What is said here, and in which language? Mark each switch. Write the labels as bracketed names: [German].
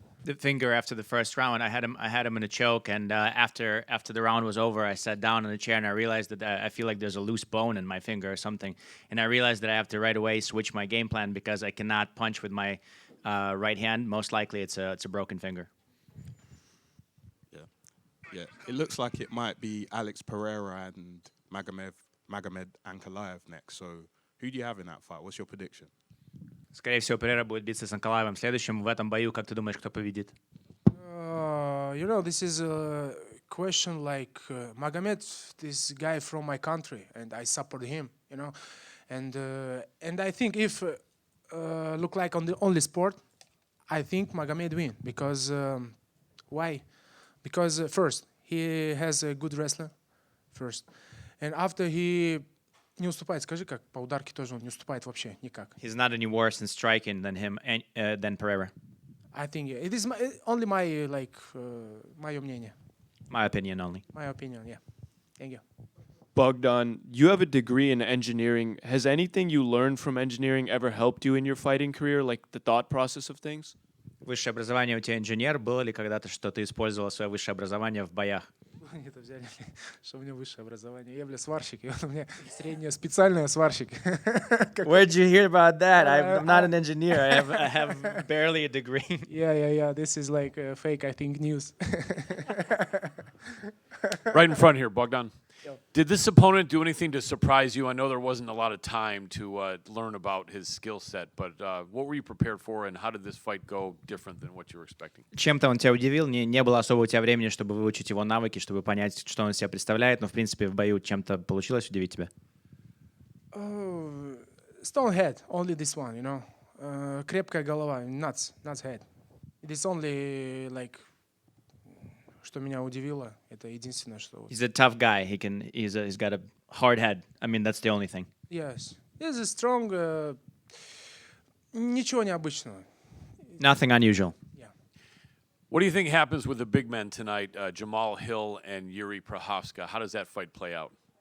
[English] The finger after the first round. I had him in a choke, and after the round was over, I sat down in the chair and I realized that I feel like there's a loose bone in my finger or something, and I realized that I have to right away switch my game plan because I cannot punch with my right hand. Most likely, it's a broken finger. Yeah. It looks like it might be Alex Pereira and Magomed Ankalaev next. So who do you have in that fight? What's your prediction? [Russian] Скорее всего, Перейра будет биться с Анкалаевым следующим. В этом бою, как ты думаешь, кто победит? [English] You know, this is a question like Magomed, this guy from my country, and I support him, you know. And I think if look like on the only sport, I think Magomed win. Because why? Because first, he has a good wrestler, first. And after he [Russian] не уступает, скажи, как по ударке тоже он не уступает вообще никак. [English] He's not any worse in striking than him than Pereira. I think it is only my [Russian] мое мнение. [English] My opinion only. My opinion, yeah. Thank you. Bogdan, you have a degree in engineering. Has anything you learned from engineering ever helped you in your fighting career, like the thought process of things? [Russian] Высшее образование у тебя инженер. Было ли когда-то, что ты использовал свое высшее образование в боях? Это взяли, что у меня высшее образование. Я, сварщик, и вот у меня среднее специальное сварщик. [English] Where'd you hear about that? I'm not an engineer. I have barely a degree. Yeah. This is like fake, I think, news. Right in front here, Bogdan. Did this opponent do anything to surprise you? I know there wasn't a lot of time to learn about his skill set, but what were you prepared for, and how did this fight go different than what you were expecting? [Russian] Чем-то он тебя удивил? Не было особо у тебя времени, чтобы выучить его навыки, чтобы понять, что он из себя представляет, но, в принципе, в бою чем-то получилось удивить тебя? [English] Stone head, only this one, you know. [Russian] Крепкая голова, [English] nuts head. It is only like... [Russian] Что меня удивило, это единственное, что... [English] He's a tough guy. He's got a hard head. I mean, that's the only thing. Yes. He's a strong... [Russian] Ничего необычного. [English] Nothing unusual. Yeah. What do you think happens with the big men tonight, Jamal Hill and Yuri Prochazka? How does that fight play out?